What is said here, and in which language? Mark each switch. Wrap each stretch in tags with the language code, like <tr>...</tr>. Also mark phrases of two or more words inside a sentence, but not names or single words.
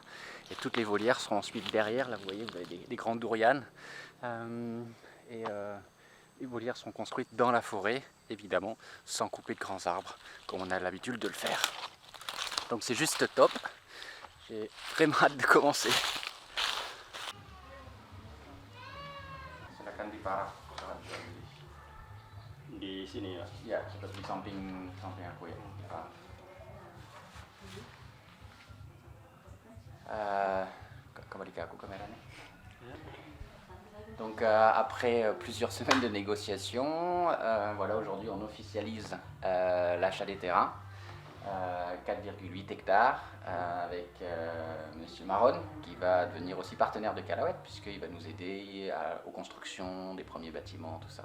<fr>Et toutes les volières seront ensuite derrière. Là vous voyez, vous avez des grandes dourianes. Les volières seront construites dans la forêt, évidemment, sans couper de grands arbres, comme on a l'habitude de le faire. Donc c'est juste top. J'ai vraiment hâte de commencer.</fr> <id>Silakan diparah. Di sini ya? Ya, seperti samping aku ya. Kembali ke aku kameranya.</id> <fr>Donc après plusieurs semaines de négociations, voilà, aujourd'hui on officialise l'achat des terrains, 4,8 hectares, avec Monsieur Maron qui va devenir aussi partenaire de Calauette puisqu'il va nous aider aux constructions des premiers bâtiments, tout ça.</fr>